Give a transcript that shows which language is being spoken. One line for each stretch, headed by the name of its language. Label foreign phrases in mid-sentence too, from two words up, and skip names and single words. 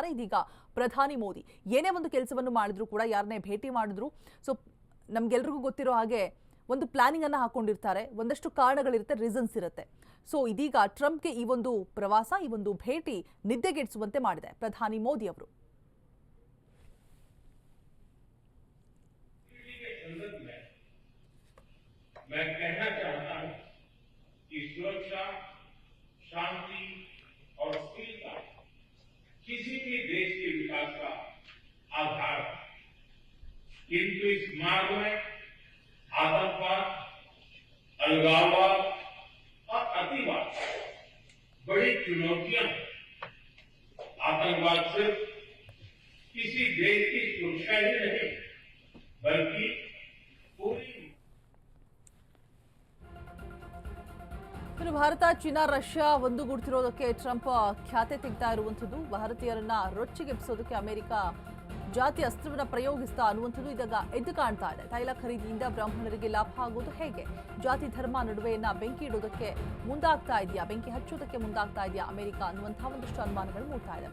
Kannada: ಇದೀಗ ಪ್ರಧಾನಿ ಮೋದಿ ಏನೇ ಒಂದು ಕೆಲಸವನ್ನು ಮಾಡಿದ್ರು ಕೂಡ, ಯಾರನ್ನೇ ಭೇಟಿ ಮಾಡಿದ್ರು, ಸೊ ನಮ್ಗೆಲ್ರಿಗೂ ಗೊತ್ತಿರೋ ಹಾಗೆ ಒಂದು ಪ್ಲಾನಿಂಗ್ ಅನ್ನ ಹಾಕೊಂಡಿರ್ತಾರೆ. ಒಂದಷ್ಟು ಕಾರಣಗಳಿರುತ್ತೆ, ರೀಸನ್ಸ್ ಇರುತ್ತೆ. ಸೊ ಇದೀಗ ಟ್ರಂಪ್ಗೆ ಈ ಒಂದು ಪ್ರವಾಸ, ಈ ಒಂದು ಭೇಟಿ ನಿದ್ದೆಗೆಡಿಸುವಂತೆ ಮಾಡಿದೆ ಪ್ರಧಾನಿ ಮೋದಿ ಅವರು.
Hindi: मैं कहना चाहता हूं कि सुरक्षा, शांति और स्थिरता किसी भी देश के विकास का आधार है। किंतु इस मार्ग में आतंकवाद, अलगाववाद और अतिवाद बड़ी चुनौतियां हैं। आतंकवाद सिर्फ किसी देश की सुरक्षा ही नहीं बल्कि पूरी
Kannada: ಭಾರತ, ಚೀನಾ, ರಷ್ಯಾ ಒಂದುಗೂಡ್ತಿರೋದಕ್ಕೆ ಟ್ರಂಪ್ ಖ್ಯಾತೆ ತೆಗೆತಾ ಇರುವಂಥದ್ದು. ಭಾರತೀಯರನ್ನ ರೊಚ್ಚಿಗೆಬ್ಬಿಸೋದಕ್ಕೆ ಅಮೆರಿಕ ಜಾತಿ ಅಸ್ತ್ರವನ್ನ ಪ್ರಯೋಗಿಸ್ತಾ ಅನ್ನುವಂಥದ್ದು ಇದೀಗ ಎದ್ದು ಕಾಣ್ತಾ ಇದೆ. ತೈಲ ಖರೀದಿಯಿಂದ ಬ್ರಾಹ್ಮಣರಿಗೆ ಲಾಭ ಆಗೋದು ಹೇಗೆ? ಜಾತಿ ಧರ್ಮ ನಡುವೆಯನ್ನ ಬೆಂಕಿ ಇಡೋದಕ್ಕೆ ಮುಂದಾಗ್ತಾ ಇದೆಯಾ, ಬೆಂಕಿ ಹಚ್ಚೋದಕ್ಕೆ ಮುಂದಾಗ್ತಾ ಇದೆಯಾ ಅಮೆರಿಕ ಅನ್ನುವಂತಹ ಒಂದಷ್ಟು ಅನುಮಾನಗಳು ಮೂಡ್ತಾ ಇದೆ.